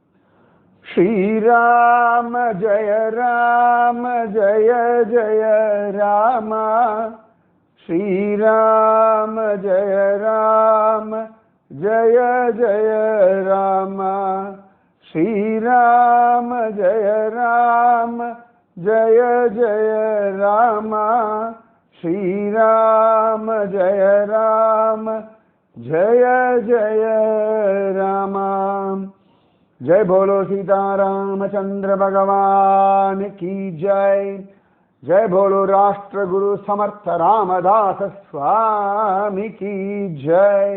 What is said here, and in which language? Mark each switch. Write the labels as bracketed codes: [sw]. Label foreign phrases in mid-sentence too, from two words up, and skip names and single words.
[sa] श्रीराम जय राम जय जय राम, श्रीराम जय राम जय जय राम, श्रीराम जय राम जय जय राम, श्रीराम जय राम जय जय राम। [hi] जय बोलो सीतारामचंद्र भगवान की जय। जय बोलो राष्ट्र गुरु समर्थ रामदास स्वामी की जय।